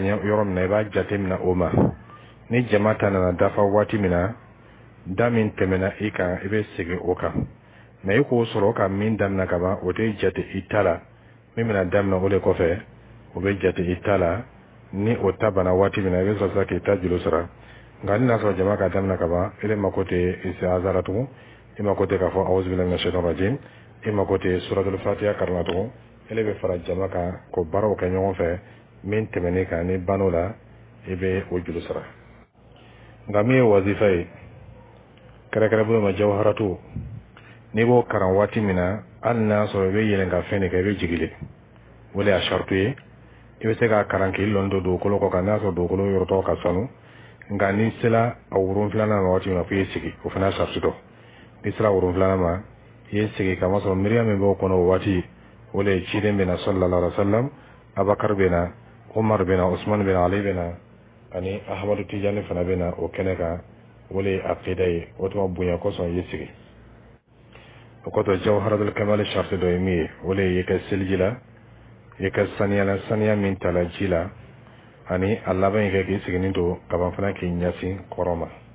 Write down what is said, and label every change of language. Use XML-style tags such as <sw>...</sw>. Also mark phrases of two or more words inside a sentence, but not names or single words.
<bm>yɔrɔ min na i b'a jate minɛ o ma ni jama ta nana dafa waati min na da min tɛmɛna i kan i bɛ segin o kan mɛ i k'o sɔrɔ ka min daminɛ ka ban o tɛ jate i ta la min bɛna daminɛ o de kɔfɛ o bɛ jate i ta la ni o ta bana waati min na i bɛ sɔrɔ k'i ta juru sara nka ni n'a sɔrɔ jama ka daminɛ ka ban e mako tɛ istiaza la tugun i mako tɛ k'a fɔ</bm> <ar>أعوذ بالله من الشيطان الرجيم</ar> <bm>i mako tɛ suratul fatiha karanna tugun ele bɛ fara jama kan ko baaraw kɛ ɲɔgɔn fɛ min tɛmɛn'i kan ni ban'o la i bɛ o juru sara nka min ye wazifa ye kɛrɛkɛrɛ bolo ma jawharatu n'i b'o karan waati min na hali n'a sɔrɔ i bɛ yɛlɛn ka fɛn de kɛ i bɛ jigile o de y'a sartu ye i bɛ se k'a karan k'i lɔn don dugukolo kɔ kan n'a sɔrɔ dugukolo yɔrɔtɔ ka sanu nka ni sera a woron filanan ma waati min na fo i ye sigi o fana sartu dɔ n'i sera woron filanan ma i ye sigi kama sɔrɔ miiriya min b'o kɔnɔ o waati o de ye ciden bɛ na</bm> <ar>صلى الله عليه وسلم</ar> <bm>abakar bɛ na umar bɛ na usman bɛ na ali bɛ na ani ahamadu tijani fana bɛ na o kɛnɛ kan o de ye aqida ye o tuma bonya kosɔn i ye sigi o kɔtɔ jawharatul kamal sartu dɔ ye min ye o de ye kɛ seliji la i ka saniya min tala ji la ani a laban yi kɛ k'i siginin to kaban fana k'i ɲɛsin kɔrɔ ma</bm>